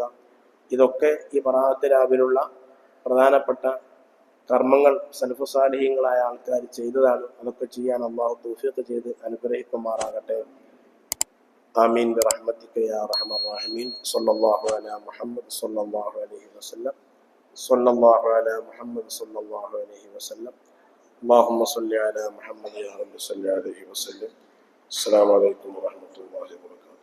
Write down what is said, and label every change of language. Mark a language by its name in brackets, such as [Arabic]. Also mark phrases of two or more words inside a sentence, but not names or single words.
[Malayalam] ഇതൊക്കെ ഈ ബറാഅത്ത് രാവിലുള്ള പ്രധാനപ്പെട്ട കർമ്മങ്ങൾ സലഫു സാലിഹീങ്ങളായ ആൾക്കാർ ചെയ്തതാണ്. അതൊക്കെ ചെയ്യാൻ അല്ലാഹു തൗഫീഖ് ചെയ്ത് അനുഗ്രഹിക്കുമാറാകട്ടെ. [Arabic] آمين برحمتك يا أرحم الراحمين. صلى الله على محمد صلى الله عليه وسلم. صلى الله على محمد صلى الله عليه وسلم. اللهم صل على محمد يا رب صل عليه وسلم. السلام عليكم ورحمة الله وبركاته.